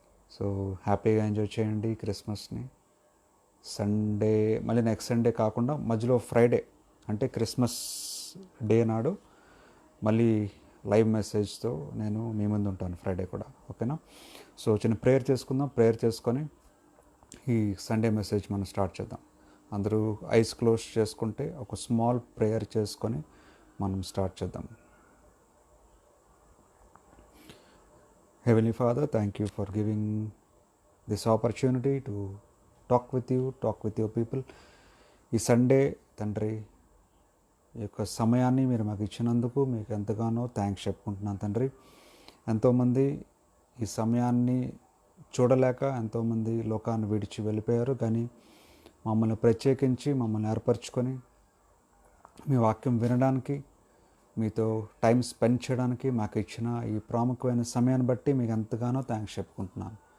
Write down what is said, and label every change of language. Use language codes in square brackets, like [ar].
[te] So హ్యాపీగా enjoy చేయండి క్రిస్మస్ని. Sunday మళ్ళీ నెక్స్ట్ సండే కాకుండా మధ్యలో ఫ్రైడే అంటే క్రిస్మస్ డే నాడు మళ్ళీ లైవ్ మెసేజ్తో నేను మీ ముందు ఉంటాను ఫ్రైడే కూడా. ఓకేనా? సో చిన్న ప్రేయర్ చేసుకుందాం. ప్రేయర్ చేసుకొని ఈ సండే మెసేజ్ మనం స్టార్ట్ చేద్దాం. అందరూ ఐస్ క్లోజ్ చేసుకుంటే ఒక స్మాల్ ప్రేయర్ చేసుకొని మనం స్టార్ట్ చేద్దాం. [en] Heavenly Father, thank you for giving this opportunity to talk with your people. [te] ఈ సండే తండ్రి ఈ యొక్క సమయాన్ని మీరు మాకు ఇచ్చినందుకు మీకు ఎంతగానో థ్యాంక్స్ చెప్పుకుంటున్నాను తండ్రి. ఎంతోమంది ఈ సమయాన్ని చూడలేక ఎంతోమంది లోకాన్ని విడిచి వెళ్ళిపోయారు. కానీ మమ్మల్ని ప్రత్యేకించి మమ్మల్ని ఏర్పరచుకొని మీ వాక్యం వినడానికి, మీతో టైం స్పెండ్ చేయడానికి మాకు ఇచ్చిన ఈ ప్రాముఖ్యమైన సమయాన్ని బట్టి మీకు ఎంతగానో థ్యాంక్స్ చెప్పుకుంటున్నాను.